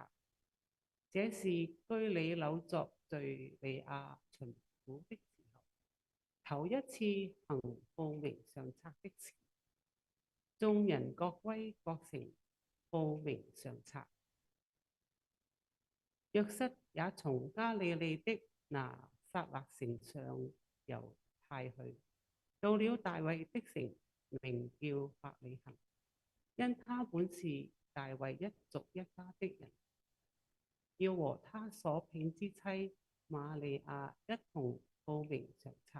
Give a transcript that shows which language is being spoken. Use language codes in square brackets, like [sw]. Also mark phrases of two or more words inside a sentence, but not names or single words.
[zh] 這是居里紐作敘利亞巡撫的時候，頭一次行報名上冊的事。眾人各歸各城報名上冊。約瑟也從加利利的拿撒勒城上猶太去，到了大衛的城，名叫伯利恆，因他本是大衛一族一家的人，要和他所聘之妻瑪利亞一同報名上冊。